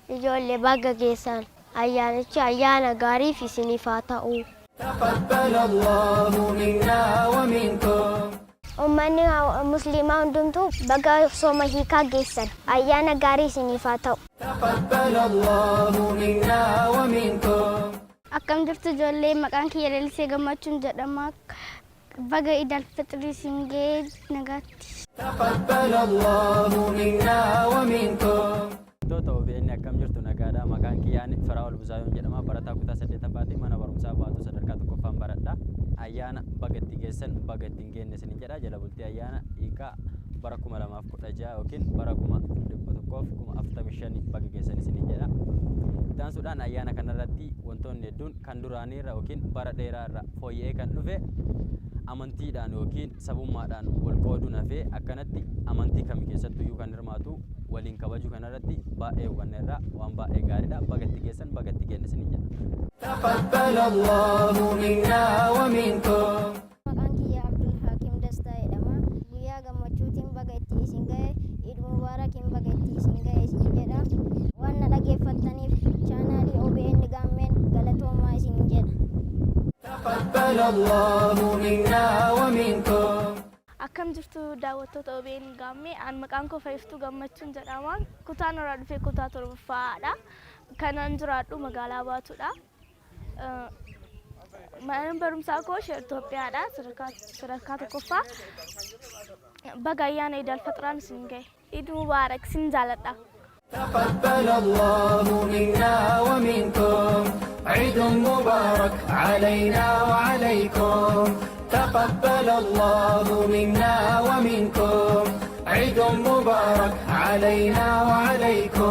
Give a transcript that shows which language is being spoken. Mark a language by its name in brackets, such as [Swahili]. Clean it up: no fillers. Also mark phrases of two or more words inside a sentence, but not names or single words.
[Oromo] ijoollee baga geessan ayyaanichi ayyaana gaarii fi isiniif haa ta'u. [Arabic] تقبل الله منا ومنكم. [Oromo] Ummanni musliimaa hundumtuu baga sooma hiikaa geessan ayyaana gaarii isiniif haa ta'u. [Arabic] تقبل الله منا ومنكم. [Oromo] Akkam jirtu ijoollee maqaan kiyya Lalisee Gammachuun jedhama. Baga Iid al-Fixrii isin ga'e nagaatti. [Arabic] تقبل الله منا ومنكم. [Oromo] Wantoota OBN akkam jirtu nagaadha. Maqaan kiyyaan Firaa'ol Busaayoon jedhama. Barataa kutaa 8ffaatii mana barumsaa Baatuu sadarkaa tokkoffaan baradha. Ayyaana baga itti geessan baga itti hin geenne isin jedha. Jala bultii ayyaana hiikaa bara 2016 yookiin bara 1145 baga geessan isin jedha. Taansuudhaan ayyaana kanarratti wantoonni hedduun kan duraaniirra yookiin bara dheeraarra fooyya'ee kan dhufe amantiidhaan yookiin sabummaadhaan wal qooduun hafee akkanatti amantii kamii keessattuyyuu kan hirmaatu waliin kabaju kanarratti baay'ee hubanneerra waan baay'ee gaariidha. Baga itti geessan baga itti geenne isin jedha. [Arabic] تقبل الله منا ومنكم. [Oromo] Maqaan kiyya Abdul Hakim Dastaa jedhama. Guyyaa gammachuutiin baga itti isin ga'e [Arabic] عيد مبارك [Oromo] baga itti isin ga'e isin jedha. Waan na dhaggeeffattaniif chaanaalii OBN Gaammeen galatoomaa isin jedha. [Arabic] تقبل الله منا ومنكم. [Oromo] Akkam jirtu daawwattoota OBN Gaammee an maqaan koo Faayiftuu Gammachuun jedhama. Kutaan irraa dhufee kutaa 7ffaadha. Kanan jiraadhu magaalaa Baatuudha. Mana barumsaa koo Sheer Itoophiyaadha. Sadarkaa tokkoffaa. Baga ayyaana Iid al-Fixraan isin ga'e. [Arabic] عيد مبارك [Oromo] isin jaaladha. [Arabic] تقبل الله منا ومنكم. عيد مبارك علينا وعليكم. تقبل الله منا ومنكم. عيد مبارك علينا وعليكم.